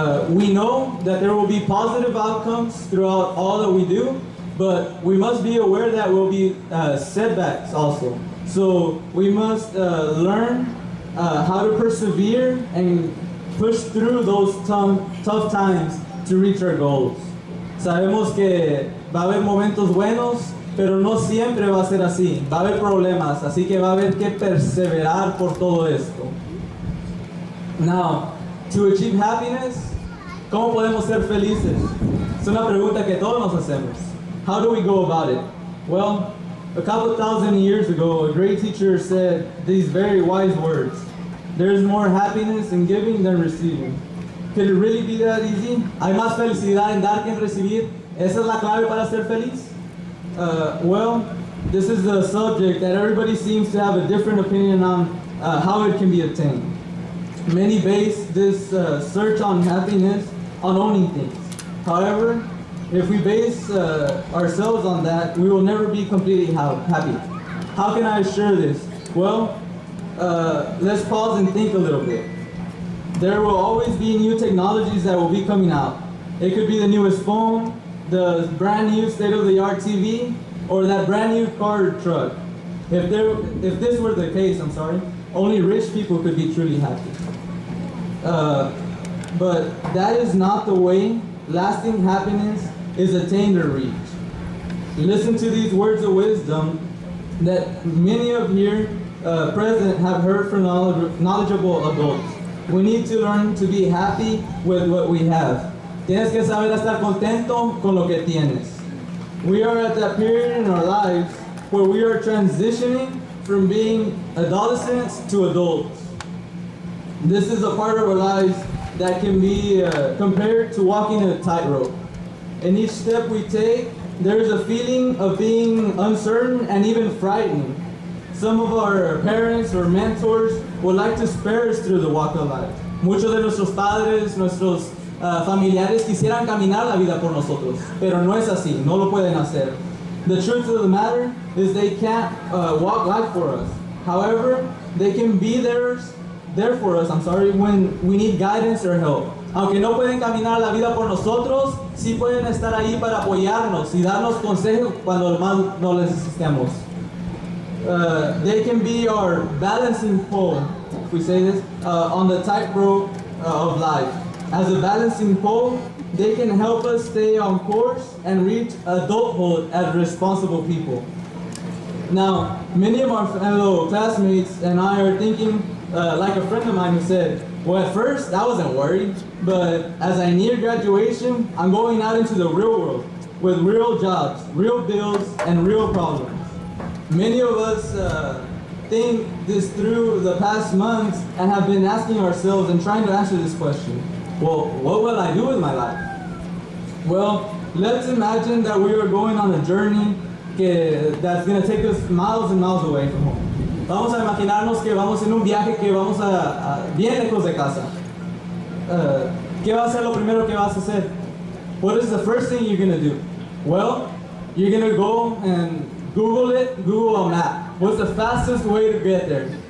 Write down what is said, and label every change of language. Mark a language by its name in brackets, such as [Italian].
[English] We know that there will be positive outcomes throughout all that we do, but we must be aware that will be setbacks also. So we must learn how to persevere and push through those tough times to reach our goals. [Spanish] Sabemos que va a haber momentos buenos, pero no siempre va a ser así. Va a haber problemas, así que va a haber que perseverar por todo esto. [English] Now, to achieve happiness, ¿cómo podemos ser felices? [Spanish] Es una pregunta que todos nos hacemos. [English] How do we go about it? Well, a couple thousand years ago, a great teacher said these very wise words. There's more happiness in giving than receiving. Could it really be that easy? [Spanish] ¿Hay más felicidad en dar que en recibir? ¿Esa es la clave para ser feliz? [English] Well, this is the subject that everybody seems to have a different opinion on how it can be attained. Many base this search on happiness on owning things. However, if we base ourselves on that, we will never be completely happy. How can I assure this? Well, let's pause and think a little bit. There will always be new technologies that will be coming out. It could be the newest phone, the brand new state-of-the-art TV, or that brand new car or truck. If this were the case, only rich people could be truly happy. But that is not the way lasting happiness is attained or reached. Listen to these words of wisdom that many of here present have heard from knowledgeable adults. We need to learn to be happy with what we have. [Spanish] Tienes que saber estar contento con lo que tienes. [English] We are at that period in our lives where we are transitioning from being adolescents to adults. This is a part of our lives that can be compared to walking a tightrope. In each step we take, there is a feeling of being uncertain and even frightening. Some of our parents or mentors would like to spare us through the walk of life. [Spanish] Muchos de nuestros padres, nuestros familiares quisieran caminar la vida por nosotros, pero no es así, no lo pueden hacer. [English] The truth of the matter is they can't walk life for us. However, they can be there for us, when we need guidance or help. [Spanish] Aunque no pueden caminar la vida por nosotros, sí pueden estar ahí para apoyarnos y darnos consejos cuando más no les necesitemos. [English] They can be our balancing pole, if we say this, on the tightrope of life. As a balancing pole, they can help us stay on course and reach adulthood as responsible people. Now, many of our fellow classmates and I are thinking, like a friend of mine who said, well, at first I wasn't worried, but as I near graduation, I'm going out into the real world with real jobs, real bills, and real problems. Many of us think this through the past months and have been asking ourselves and trying to answer this question. Well, what will I do with my life? Well, let's imagine that we are going on a journey that's going to take us miles and miles away from home. [Spanish] Vamos a imaginarnos que vamos en un viaje que vamos a bien lejos de casa. ¿Qué va a ser lo primero que vas a hacer? [English] What is the first thing you're going to do? Well, you're going to go and Google a map. What's the fastest way to get there?